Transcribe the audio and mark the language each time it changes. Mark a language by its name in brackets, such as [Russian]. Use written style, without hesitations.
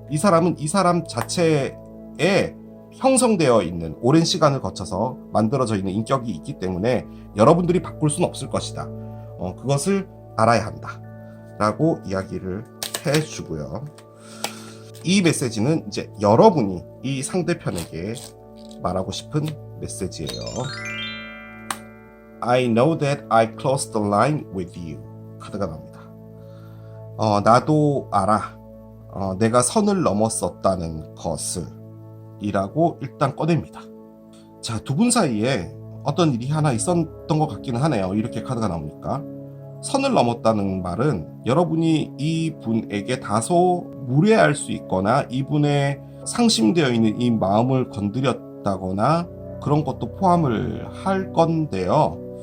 [Korean] 이 사람은 이 사람 자체에 형성되어 있는, 오랜 시간을 거쳐서 만들어져 있는 인격이 있기 때문에 여러분들이 바꿀 수는 없을 것이다. 그것을 알아야 한다 라고 이야기를 해주고요. 이 메시지는 이제 여러분이 이 상대편에게 말하고 싶은 메시지예요. [English] I know that I crossed the line with you [Korean] 카드가 나옵니다. 나도 알아. 내가 선을 넘었었다는 것을 이라고 일단 꺼냅니다. 자, 두 분 사이에 어떤 일이 하나 있었던 것 같기는 하네요. 이렇게 카드가 나오니까. 선을 넘었다는 말은 여러분이 이 분에게 다소 무례할 수 있거나 이분의 상심되어 있는 이 마음을 건드렸다거나 그런 것도 포함을 할 건데요.